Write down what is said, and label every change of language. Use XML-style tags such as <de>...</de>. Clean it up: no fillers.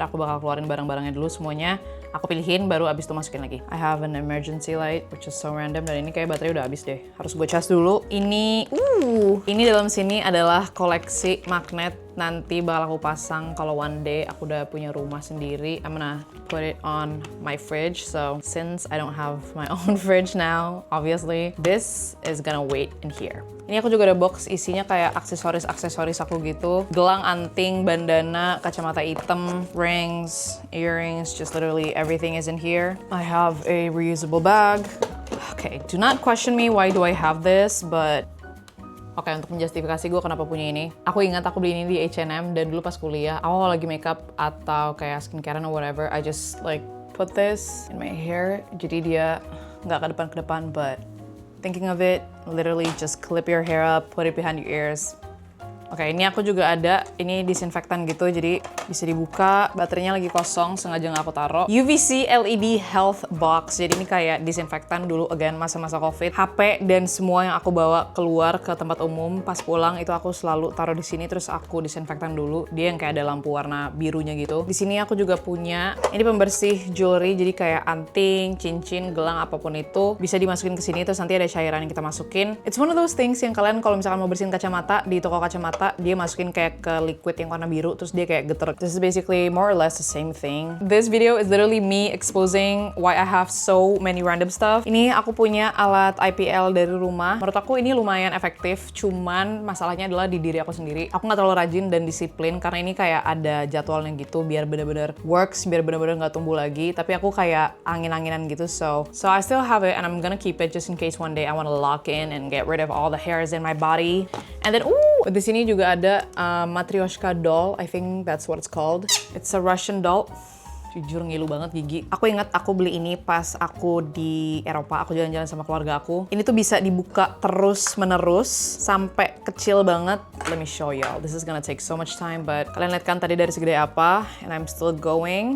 <id>Aku bakal keluarin barang-barangnya dulu semuanya. Aku pilihin, baru abis itu masukin lagi.</id> <en>I have an emergency light, which is so random.</en> <id>Dan ini kayak baterai udah habis deh. Harus gue cas dulu. Ini dalam sini adalah koleksi magnet nanti bakal aku pasang kalau one day aku udah punya rumah sendiri.</id> <en>I'm gonna put it on my fridge. So since I don't have my own fridge now, obviously this is gonna wait in here.</en> <id>Ini aku juga ada box isinya kayak aksesoris aku gitu. Gelang, anting, bandana, kacamata hitam, rings, earrings,</id> <en>just literally everything is in here. I have a reusable bag. Okay, do not question me why do I have this, but</en> <id>oke, untuk menjustifikasi gue kenapa punya ini. Aku ingat aku beli ini di H&M dan dulu pas kuliah, aku lagi makeup atau kayak skincare</id> <en>or whatever, I just like put this in my hair.</en> <id>Jadi dia nggak ke depan,</id> <en>but thinking of it, literally just clip your hair up, put it behind your ears.</en> <id>Oke, ini aku juga ada, ini disinfektan gitu, jadi bisa dibuka. Baterainya lagi kosong, sengaja nggak aku taruh. UVC LED Health Box, jadi ini kayak disinfektan dulu, again, masa-masa COVID. HP dan semua yang aku bawa keluar ke tempat umum, pas pulang itu aku selalu taruh di sini, terus aku disinfektan dulu. Dia yang kayak ada lampu warna birunya gitu. Di sini aku juga punya, ini pembersih jewelry, jadi kayak anting, cincin, gelang, apapun itu, bisa dimasukin ke sini, terus nanti ada cairan yang kita masukin.</id> <en>It's one of those things</en> <id>yang kalian kalau misalkan mau bersihin kacamata, di toko kacamata, dia masukin kayak ke liquid yang warna biru, terus dia kayak geter.</id> <en>This is basically more or less the same thing. This video is literally me exposing why I have so many random stuff.</en> <id>Ini aku punya alat IPL dari rumah. Menurut aku ini lumayan efektif, cuman masalahnya adalah di diri aku sendiri. Aku nggak terlalu rajin dan disiplin, karena ini kayak ada jadwalnya gitu, biar bener-bener works, biar bener-bener nggak tumbuh lagi. Tapi aku kayak angin-anginan gitu,</id> <en>so I still have it and I'm gonna keep it just in case one day I wanna lock in and get rid of all the hairs in my body. And then,</en> <id>di sini juga ada</id> <en>Matryoshka doll, I think that's what it's called. It's a Russian doll.</en> <id>Jujur ngilu banget gigi. Aku ingat aku beli ini pas aku di Eropa, aku jalan-jalan sama keluarga aku. Ini tuh bisa dibuka terus-menerus sampai kecil banget.</id> <en>Let me show y'all. This is gonna take so much time, but</en> <id>kalian lihat kan tadi dari segede apa,</id> <en>and I'm still going.</en>